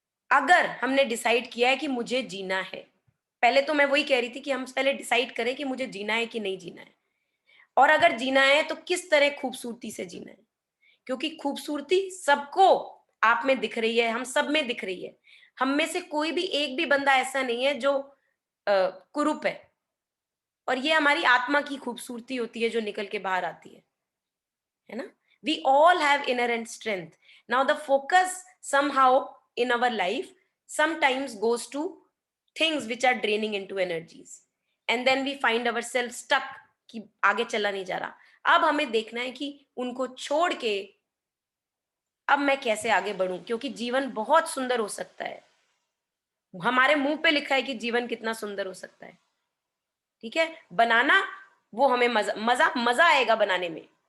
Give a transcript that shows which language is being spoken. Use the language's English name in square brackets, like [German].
[Hindi] अगर हमने डिसाइड किया है कि मुझे जीना है, पहले तो मैं वही कह रही थी कि हम पहले डिसाइड करें कि मुझे जीना है कि नहीं जीना है, और अगर जीना है तो किस तरह खूबसूरती से जीना है, क्योंकि खूबसूरती सबको आप में दिख रही है, हम सब में दिख रही है। हम में से कोई भी एक भी बंदा ऐसा नहीं है जो कुरूप है, और ये हमारी आत्मा की खूबसूरती होती है जो निकल के बाहर आती है ना। [English] We all have inherent strength. Now the focus somehow in our life sometimes goes to things which are draining into energies, and then we find ourselves stuck [Hindi] कि आगे चला नहीं जा रहा। अब हमें देखना है कि उनको छोड़ के अब मैं कैसे आगे बढ़ूं, क्योंकि जीवन बहुत सुंदर हो सकता है। हमारे मुंह पे लिखा है कि जीवन कितना सुंदर हो सकता है, ठीक है। बनाना, वो हमें मजा मजा मजा आएगा बनाने में।